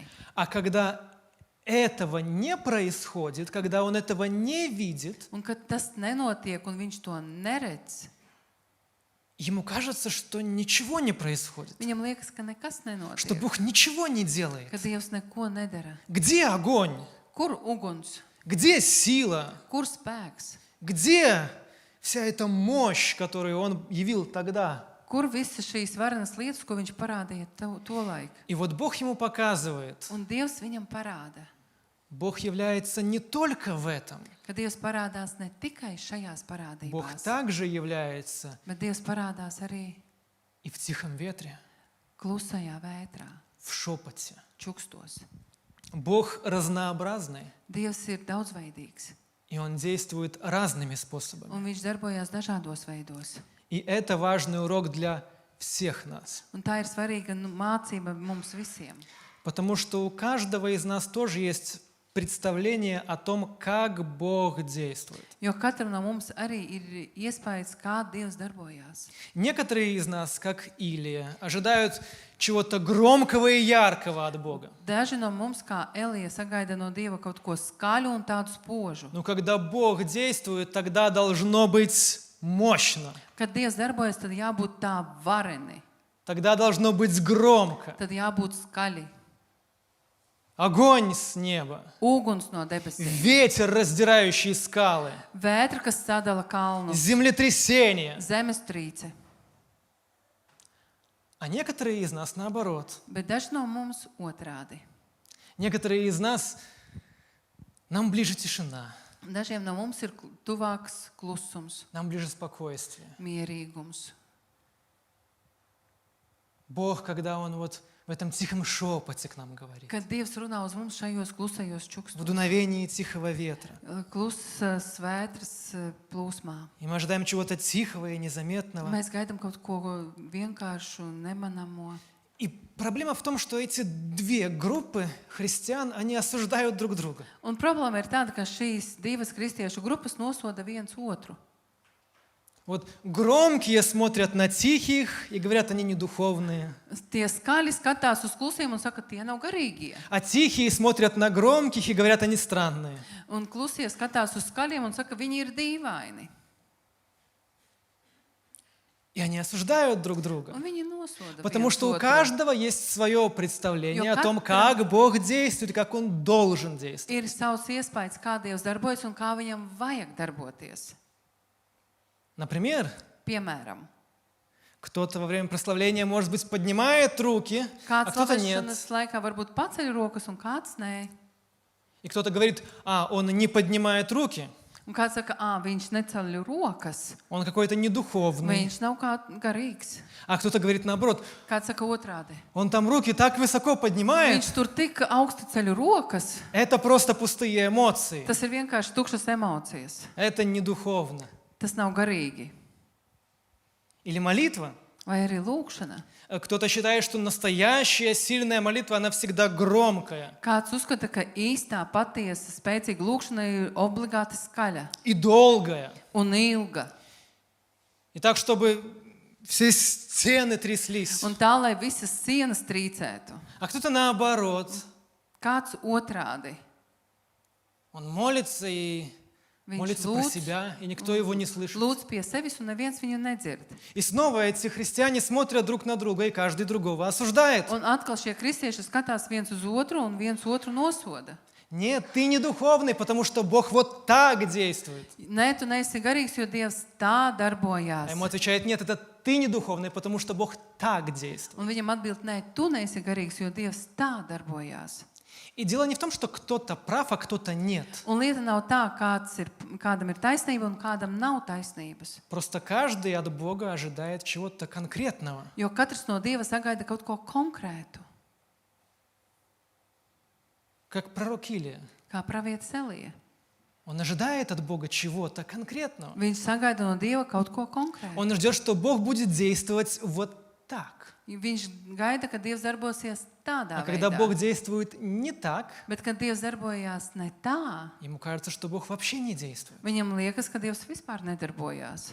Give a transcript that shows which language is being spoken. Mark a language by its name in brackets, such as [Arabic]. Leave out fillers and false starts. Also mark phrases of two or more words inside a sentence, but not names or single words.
[Russian] А когда этого не происходит, когда он этого не видит, [Latvian] Un kad tas nenotiek un viņš to neredz, [Russian] ему кажется, что ничего не происходит, [Latvian] viņam liekas, ka nekas [Russian] что [Latvian] nenotiek, [Russian] Бог ничего не делает. [Latvian] ka Dievs neko nedara. [Russian] Где огонь? [Latvian] Kur uguns, [Russian] Где сила? [Latvian] kur spēks, [Russian] Где вся эта мощь, которую он явил тогда? [Latvian] kur visas šīs varenas lietas, ko viņš parādīja tolaik. [Russian] И вот Бог ему показывает, [Latvian] Un Dievs viņam parāda, [Russian] Бог является не только в этом, [Latvian] ka Dievs parādās ne tikai šajās [Russian] Бог [Latvian] parādībās, [Russian] также является [Latvian] bet Dievs parādās arī [Russian] и в тихом ветре, [Latvian] klusajā vētrā, [Russian] в шепоте. [Latvian] čukstos. [Russian] Бог разнообразный, [Latvian] Dievs ir daudzveidīgs, [Russian] и Он действует разными способами. [Latvian] un viņš darbojās dažādos veidos. [Russian] И это важный урок для всех нас, [Latvian] Un tā ir svarīga mācība mums visiem. [Russian] потому что у каждого из нас тоже есть представление о том, как Бог действует. [Latvian] Jo katram no mums arī ir iespējas, kā Dievs darbojās. [Russian] Некоторые из нас, как Илия, ожидают чего-то громкого и яркого от Бога. [Latvian] Daži no mums, kā Elija, sagaida no Dieva kaut ko skaļu un tādu spožu. [Russian] Но когда Бог действует, тогда должно быть мощно. [Latvian] Kad Dievs darbojas, tad jābūt tā vareni, [Russian] Тогда должно быть громко. [Latvian] tad jābūt skaļi. [Russian] Огонь с неба, [Latvian] Uguns no debesīm, [Russian] ветер, раздирающий скалы, [Latvian] vētra, kas sadala kalnus, [Russian] землетрясение. [Latvian] zemestrīce. [Russian] А некоторые из нас наоборот. [Latvian] Bet daži no mums otrādi. [Russian] Некоторые из нас, нам ближе тишина, [Latvian] Dažiem no mums ir tuvāks klusums, [Russian] нам ближе спокойствие. [Latvian] mierīgums. [Russian] Бог, когда Он вот в этом тихом шепоте к нам говорит, [Latvian] Kad Dievs runā uz mums šajos klusajos [Russian] в [Latvian] čukstos, [Russian] дуновении тихого ветра, [Latvian] klusas vētras plūsmā. [Russian] и мы ожидаем чего-то тихого и незаметного. [Latvian] Mēs gaidām kaut ko vienkāršu, nemanāmo. [Russian] И проблема в том, что эти две группы христиан, они осуждают друг друга. [Latvian] Un problēma ir tāda, ka šīs divas kristiešu grupas nosoda viens otru. [Russian] Вот громкие смотрят на тихих и говорят, они не духовные. [Latvian] Tie skaļi skatās uz klusiem un saka, tie nav garīgie. [Russian] А тихие смотрят на громких и говорят, они странные. [Latvian] Un klusie skatās uz skaļiem un saka, viņi ir dīvaini. [Russian] И они осуждают друг друга. [Latvian] Un viņi nosoda [Russian] Потому [Latvian] viens [Russian] что у [Latvian] otru. [Russian] каждого есть свое представление [Latvian] Jo [Russian] о том, [Latvian] katram- [Russian] как Бог действует, как Он должен действовать. [Latvian] Ir savs iespējas, kā Dievs darbojas un kā viņam vajag darboties. [Russian] Например, [Latvian] Piemēram, [Russian] кто-то во время прославления, может быть, поднимает руки, а [Latvian] kāds [Russian] кто-то нет. [Latvian] slavēšanas laikā varbūt paceļ rokas un kāds nē. [Russian] И кто-то говорит, он не поднимает руки, [Latvian] Un kāds saka, viņš neceļ rokas, [Russian] он какой-то недуховный. [Latvian] viņš nav kā garīgs. [Russian] А кто-то говорит наоборот, [Latvian] Kāds saka otrādi. [Russian] он там руки так высоко поднимает, [Latvian] Viņš tur tik augstu ceļ rokas, [Russian] это просто пустые эмоции. [Latvian] tas ir vienkārši tukšas emocijas. [Russian] Это не духовно. [Latvian] Tas nav garīgi. [Russian] Или молитва. [Latvian] Vai arī lūkšana. [Russian] Кто-то считает, что настоящая сильная молитва, она всегда громкая [Latvian] Kāds uzskata, ka īstā, patiesa, spēcīga lūkšana ir obligāti skaļa [Russian] и долгая. [Latvian] un ilga. [Russian] И так, чтобы все стены тряслись. [Latvian] Un tā, lai visas sienas trīcētu. [Russian] А кто-то наоборот. [Latvian] Kāds otrādi. [Russian] Он молится и [Latvian] Viņš [Russian] молится про себя, и никто его не слышит. [Latvian] lūdz pie sevis, un neviens viņu nedzird. [Russian] И снова эти христиане смотрят друг на друга, и каждый другого осуждает. [Latvian] Un atkal šie kristieši skatās viens uz otru, un viens otru nosoda. [Russian] Нет, ты не духовный, потому что Бог вот так действует. [Latvian] Nē, tu neesi garīgs, jo Dievs tā [Russian] А [Latvian] darbojās. [Russian] ему отвечает, нет, это ты не духовный, потому что Бог так действует. [Latvian] Un viņam atbild, nē, tu neesi garīgs, jo Dievs tā darbojās. [Russian] И дело не в том, что кто-то прав, а кто-то нет. [Latvian] Un lieta nav tā, kādam ir taisnība un kādam nav taisnības. [Russian] Просто каждый от Бога ожидает чего-то конкретного. [Latvian] Jo katrs no Dieva sagaida kaut ko konkrētu, [Russian] Как пророк Илия. [Latvian] kā pravietis Elija. [Russian] Он ожидает от Бога чего-то конкретного. [Latvian] Viņš sagaida no Dieva kaut ko konkrētu. [Russian] Он ждет, что Бог будет действовать вот так. [Latvian] Viņš gaida, ka Dievs darbosies tādā [Russian] А когда [Latvian] veidā. [Russian] Бог действует не так, [Latvian] Bet, kad Dievs darbojās ne tā, [Russian] ему кажется, что Бог вообще не действует. [Latvian] viņam liekas, ka Dievs vispār nedarbojās.